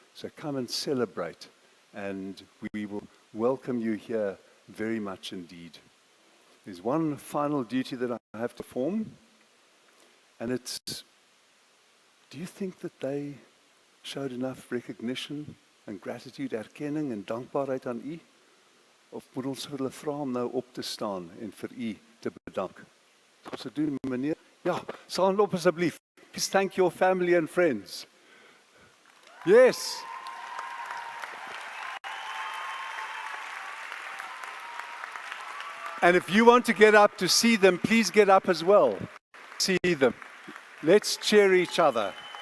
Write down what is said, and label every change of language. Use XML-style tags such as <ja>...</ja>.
<en>So come and celebrate, and we will welcome you here very much indeed. There's one final duty that I have to perform, and it's, do you think that they showed enough recognition and gratitude,</en> <af>erkenning en dankbaarheid aan u? Of moet ons vir hulle vra om nou op te staan en vir u te bedank? Gaan se doen, meneer? Ja, staan op asseblief.</af> <en>Please thank your family and friends. Yes. And if you want to get up to see them, please get up as well. See them. Let's cheer each other.</en>